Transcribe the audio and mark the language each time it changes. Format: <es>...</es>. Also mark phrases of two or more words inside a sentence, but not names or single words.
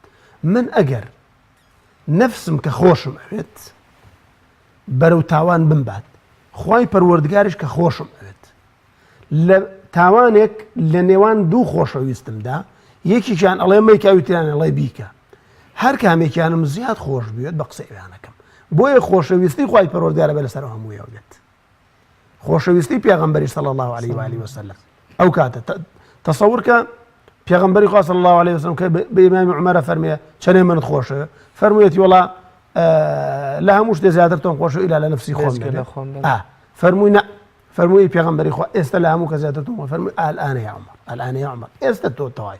<ckb>من ئەگەر نەفسم کە خۆشم ئەوێت بەرەو تاوان بمبات، خوای پەروەردگاریش کە خۆشم ئەوێت، لە تاوانێک لە نێوان دوو خۆشەویستمدا یەکیان ئەڵێ مەیکاویتیان ئەڵێ بیکە، هەر کامێکیانم زیاد خۆش بێت بە قسە ئێوانەکەم. بۆیە خۆشەویستی خوای پەروەردگارە بە لەسەر هەموویەوە بێت، خۆشەویستی پێغەمبەری</ckb> <ar>صلی الله عليه وآله وسلم.</ar> <ckb>ئەو کاتە تەسەوور کە پێغەمبەری خوا</ckb> <ar>صلی الله عليه وسلم</ar> <ckb>کە بە ئیمامی عومەرە فەرمێ چەنێ منت خۆشە، فەرموویەتی وەڵا لە هەموو شتێ زیاتر تۆم خۆشە ئیلا لە نەفسی خۆم فەرمووی نە، فەرمووی پێغەمبەری خوا ئێستا لە هەموو کە زیاتر تۆم فەرمووی</ckb> <ar>ئالئانە یا عومەر، ئالئانە یا عومەر،</ar> <ckb>ئێستا تۆ تەوای.</ckb>